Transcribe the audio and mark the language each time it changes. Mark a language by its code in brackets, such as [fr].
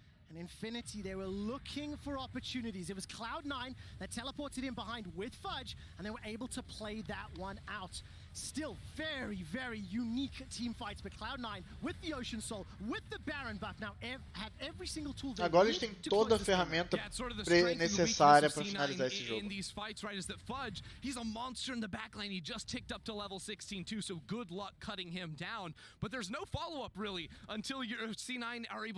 [en] And Infinity, they were looking for opportunities. It was Cloud9 that teleported in behind with Fudge, and they were able to play that one out. Still very, very unique team fights, but Cloud9 with the Ocean Soul, with the Baron buff, now have every single tool they [pt] agora eles têm toda a ferramenta necessária para finalizar esse jogo. [en] In these fights, right, is that Fudge, he's a monster in the backline. He just ticked up to level 16 too, so good luck cutting him down. But there's no follow-up really until your C9 are able